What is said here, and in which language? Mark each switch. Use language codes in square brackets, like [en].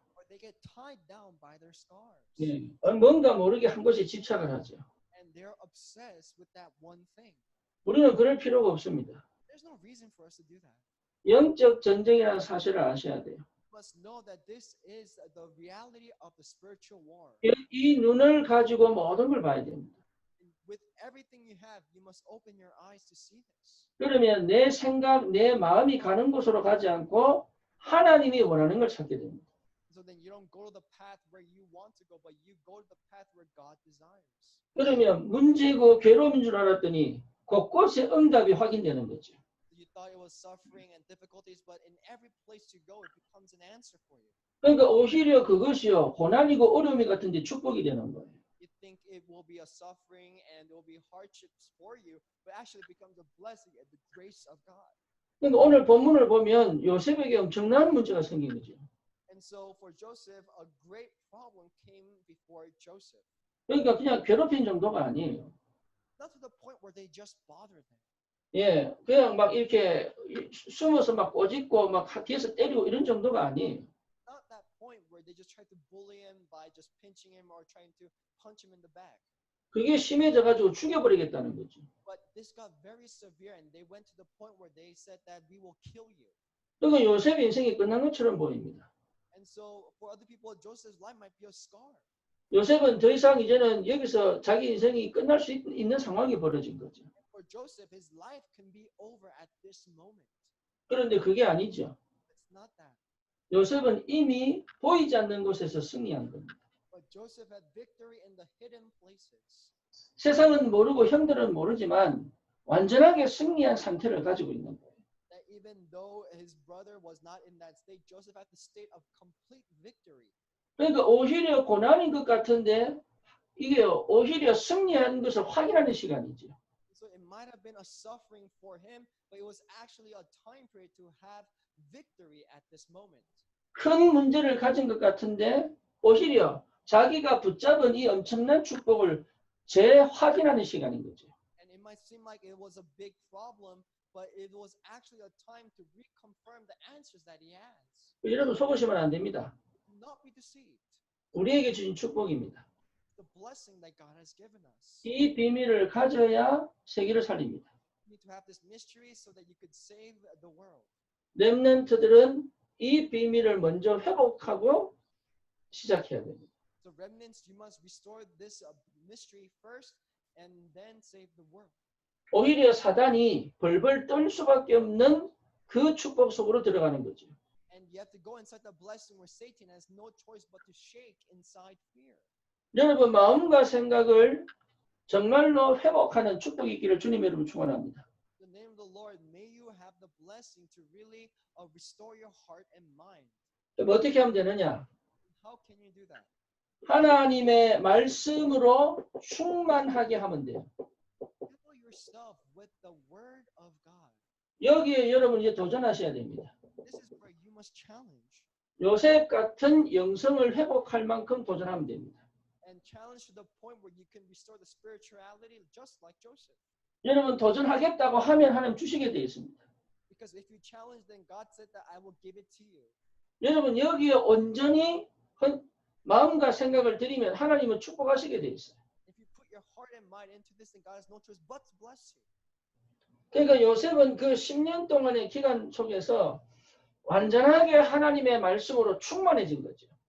[en] Or they get tied down by their scars. [ko] 예, 뭔가 모르게 한 곳에 집착을 하죠. [en] And they're obsessed with that one thing. [ko] 우리는 그럴 필요가 없습니다. [en] There's no reason for us to do that. [ko] 영적 전쟁이라는 사실을 아셔야 돼요. [en] You must know that this is the reality of the spiritual war. [ko] 이 눈을 가지고 모든 걸 봐야 됩니다. [en] With everything you have, you must open your eyes to see this. [ko] 그러면 내 생각, 내 마음이 가는 곳으로 가지 않고 하나님이 원하는 걸 찾게 됩니다. [en] So then you don't go to the path where you want to go, but you go to the path where God desires. [ko] 그러면 문제고 괴로움인 줄 알았더니 곳곳에 응답이 확인되는 거죠. [en] You thought it was suffering and difficulties, but in every place you go, it becomes an answer for you. [ko] 그러니까 오히려 그것이요 고난이고 어려움이 같은데 축복이 되는 거예요. [en] You think it will be a suffering and it will be hardships for you, but actually it becomes a blessing and the grace of God. [ko] 그러니까 오늘 본문을 보면 요셉에게 엄청난 문제가 생긴 거죠. [en] And so for Joseph, a great problem came before Joseph. [ko] 그러니까 그냥 괴롭힌 정도가 아니에요. [en] Not to the point where they just bothered him. [ko] 예, 그냥 막 이렇게 숨어서 막 꼬집고 막 뒤에서 때리고 이런 정도가 아니에요. [en] Not that point where they just tried to bully him by just pinching him or trying to punch him in the back. [ko] 그게 심해져가지고 죽여버리겠다는 거죠. [en] But this got very severe, and they went to the point where they said that we will kill you. [ko] 그러니까 요셉의 인생이 끝난 것처럼 보입니다. [en] And so for other people, Joseph's life might be a scar. [ko] 요셉은 더 이상 이제는 여기서 자기 인생이 끝날 수 있는 상황이 벌어진 거죠. [en] For Joseph, his life can be over at this moment. [ko] 그런데 그게 아니죠. [en] It's not that. [ko] 요셉은 이미 보이지 않는 곳에서 승리한 겁니다. [en] But Joseph had victory in the hidden places. [ko] 세상은 모르고 형들은 모르지만 완전하게 승리한 상태를 가지고 있는 거예요. [en] That even though his brother was not in that state, Joseph had the state of complete victory. [ko] 그러니까 오히려 고난인 것 같은데 이게 오히려 승리한 것을 확인하는 시간이죠. [en] So it might have been a suffering for him, but it was actually a time period to have victory at this moment. [ko] 큰 문제를 가진 것 같은데 오히려 자기가 붙잡은 이 엄청난 축복을 재확인하는 시간인 거죠. [en] And it might seem like it was a big problem, but it was actually a time to reconfirm the answers that he has. [ko] 여러분 속으시면 안 됩니다. [en] Do not be deceived. [ko] 우리에게 주신 축복입니다. [en] The blessing that God has given us. [ko] 이 비밀을 가져야 세계를 살립니다. [en] You need to have this mystery so that you could save the world. [ko] 렘넌트들은 이 비밀을 먼저 회복하고 시작해야 됩니다. [en] So remnants, you must restore this mystery first and then save the world. [ko] 오히려 사단이 벌벌 떨 수밖에 없는 그 축복 속으로 들어가는 거죠. [en] And you have to go inside the blessing where Satan has no choice but to shake inside fear. [ko] 여러분 마음과 생각을 정말로 회복하는 축복이 있기를 주님 여러분 축원합니다. [en] In the name of the Lord, may you have the blessing to really restore your heart and mind. [ko] 그럼 어떻게 하면 되느냐? [en] How can you do that? [ko] 하나님의 말씀으로 충만하게 하면 돼요. [en] Fill yourself with the word of God. [ko] 여기에 여러분 이제 도전하셔야 됩니다. [en] This is where you must challenge. [ko] 요셉 같은 영성을 회복할 만큼 도전하면 됩니다. [en] and challenge to the point where you can restore the spirituality just like Joseph. [ko] 여러분 도전하겠다고 하면 하나님 주시게 되어 있습니다. [en] Because if you challenge, then God said that I will give it to you. [ko] 여러분 여기에 온전히 마음과 생각을 드리면 하나님은 축복하시게 되어 있어요. [en] If you put your heart and mind into this, then God has no choice but to bless you. [ko] 그러니까 요셉은 그 10년 동안의 기간 속에서 완전하게 하나님의 말씀으로 충만해진 거죠.